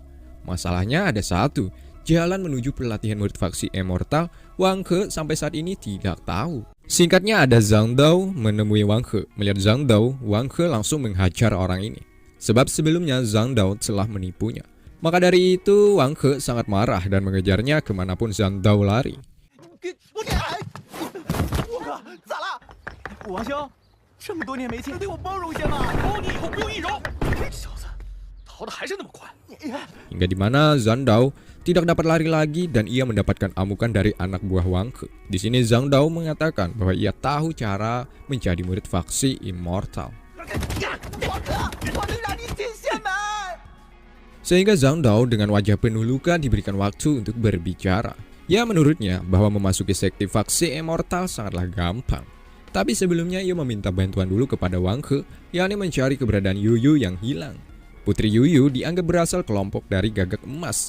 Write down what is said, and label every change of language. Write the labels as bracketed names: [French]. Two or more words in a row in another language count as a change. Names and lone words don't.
[Indonesian] Masalahnya ada satu, jalan menuju pelatihan murid faksi Immortal, Wang Ke sampai saat ini tidak tahu. Singkatnya ada Zhang Dao menemui Wang Ke. Melihat Zhang Dao, Wang Ke langsung menghajar orang ini. Sebab sebelumnya Zhang Dao telah menipunya. Maka dari itu Wang Ke sangat marah dan mengejarnya kemanapun Zhang Dao lari. [Chinese] 我哥咋了？王兄，这么多年没见，对我包容些嘛。包你以后不用易容。这小子逃得还是那么快。 [Indonesian] Hingga dimana Zhang Dao tidak dapat lari lagi dan ia mendapatkan amukan dari anak buah Wang Ke. Di sini Zhang Dao mengatakan bahwa ia tahu cara menjadi murid faksi Immortal. [Chinese] 我能让你进仙门。 [Indonesian] Sehingga Zhang Dao dengan wajah penuh luka diberikan waktu untuk berbicara. Ya, menurutnya bahwa memasuki sekte faksi Immortal sangatlah gampang. Tapi sebelumnya ia meminta bantuan dulu kepada Wang Ke, yakni mencari keberadaan Yuyu yang hilang. Putri Yuyu dianggap berasal kelompok dari Gagak Emas.